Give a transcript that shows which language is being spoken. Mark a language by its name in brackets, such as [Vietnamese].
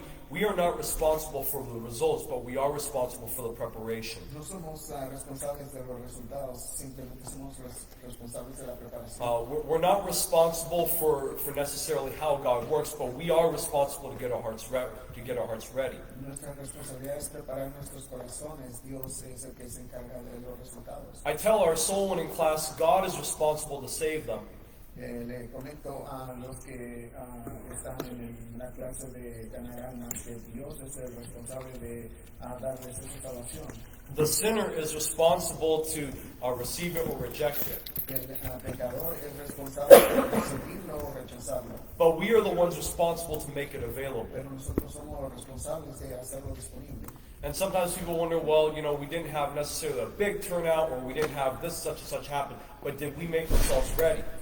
[English] We are not responsible for the results, but we are responsible for the preparation. [Spanish] No somos responsables de los resultados, simplemente somos responsables de la preparación. [English] We're not responsible for necessarily how God works, but we are responsible to get our hearts ready. [Spanish] Nuestra responsabilidad es preparar nuestros corazones. Dios es el que se encarga de los resultados. [English] I tell our soul winning class, God is responsible to save them. [Spanish] Le comento a los que están en la clase de ganar almas que Dios es el responsable de darles esa salvación. [English] The sinner is responsible to receive it or reject it. [Spanish] El pecador es responsable de recibirlo o rechazarlo. [English] But we are the ones responsible to make it available. [Spanish] Pero nosotros somos los responsables de hacerlo disponible. [English] And sometimes people wonder, well, we didn't have necessarily a big turnout, or we didn't have this, such and such happen, but did we make ourselves ready?